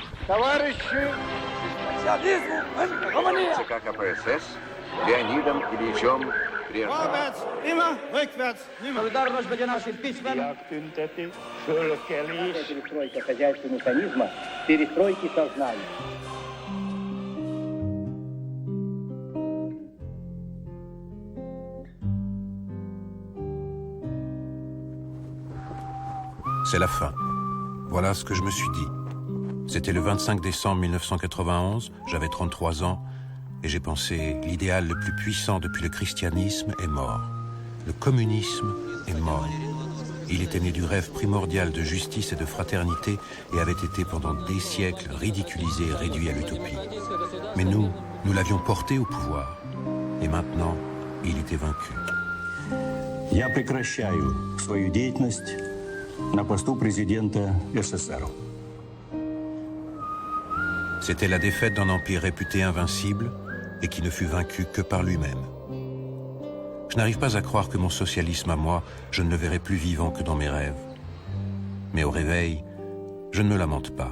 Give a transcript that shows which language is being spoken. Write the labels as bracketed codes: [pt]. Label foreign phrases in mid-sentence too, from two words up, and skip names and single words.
[ru] ЦК КПСС Леонидом Ильичем Брежневым. Перестройка хозяйственного механизма, перестройки сознания. [fr] C'est la fin. Voilà ce que je me suis dit. C'était le 25 décembre 1991, j'avais 33 ans, et j'ai pensé, l'idéal le plus puissant depuis le christianisme est mort. Le communisme est mort. Il était né du rêve primordial de justice et de fraternité et avait été pendant des siècles ridiculisé et réduit à l'utopie. Mais nous l'avions porté au pouvoir. Et maintenant, il était vaincu. [ru] Я прекращаю свою деятельность на посту президента СССР. [fr] C'était la défaite d'un empire réputé invincible et qui ne fut vaincu que par lui-même. Je n'arrive pas à croire que mon socialisme à moi, je ne le verrai plus vivant que dans mes rêves. Mais au réveil, je ne me lamente pas.